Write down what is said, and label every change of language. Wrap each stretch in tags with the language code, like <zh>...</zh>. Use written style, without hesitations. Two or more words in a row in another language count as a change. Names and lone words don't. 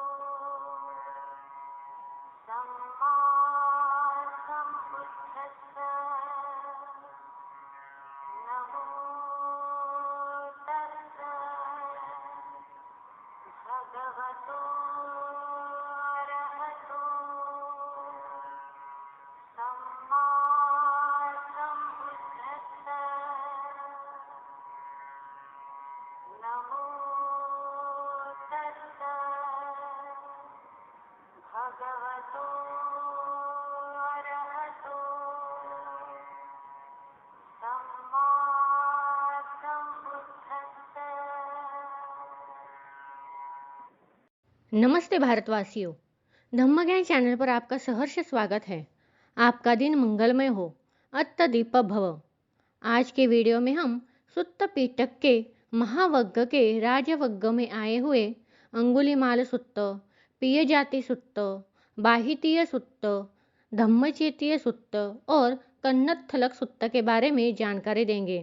<pi>सम्मा सम्बुद्धस्सा नमो तस्सा भगवतो अरहतो सम्मा सम्बुद्धस्सा नमो तस्सा भगवतो अरहतो सम्मा सम्बुद्धस्सा।</pi> <hi>नमस्ते भारतवासियों, धम्मज्ञान चैनल पर आपका सहर्ष स्वागत है। आपका दिन मंगलमय हो,</hi> <pi>अत्तदीप भव।</pi> <hi>आज के वीडियो में हम सुत्त पिटक के महावग्ग के राजवग्ग में आए हुए अंगुलीमाल सुत्त, पियजाति सुत्त, बाहितीय सुत्त, धम्मचेतीय सुत्त और कन्नथलक सुत्त के बारे में जानकारी देंगे।</hi>